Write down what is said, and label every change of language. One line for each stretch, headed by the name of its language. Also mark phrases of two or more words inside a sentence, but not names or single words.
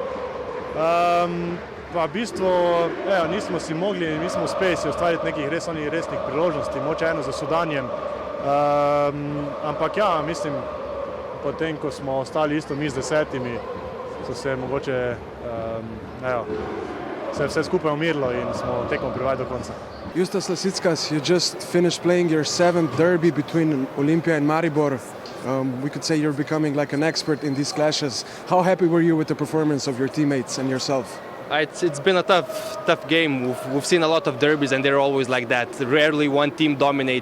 Slovenian: V bistvu nismo si mogli, nismo uspeli si ustvariti nekih resnih priložnosti, moče eno za Sudanjem. Ampak ja, mislim, potem, ko smo ostali isto mi z 10, so se mogoče se je vse skupaj umirilo in smo tekmo privedli do konca.
English: Justas Lasickas, you just finished playing your 7th derby between Olimpija and Maribor. We could say you're becoming like an expert in these clashes. How happy were you with the performance of your teammates and yourself? It's been a tough game. We've seen a lot of derbies and they're always like that. Rarely one team dominates.